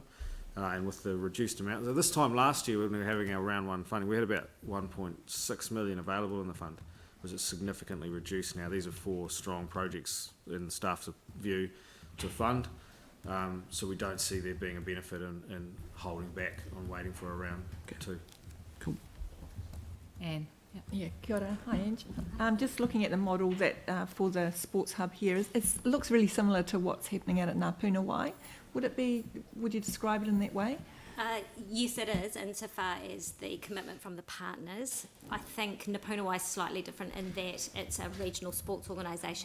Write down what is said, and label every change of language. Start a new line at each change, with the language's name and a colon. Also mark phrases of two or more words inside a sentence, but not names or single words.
English: And with the reduced amount, so this time last year when we were having our round 1 funding, we had about 1.6 million available in the fund, which is significantly reduced now. These are 4 strong projects in the staff's view to fund. So we don't see there being a benefit in holding back on waiting for a round 2. Cool. Anne. Yeah,
Māori: kia ora. Hi,
English: Ange. Just looking at the model that for the sports hub here, it looks really similar to what's happening out at Ngāpunawai. Would you describe it in that way? Yes, it is, insofar as the commitment from the partners. I think Ngāpunawai is slightly different in that it's a regional sports organisation.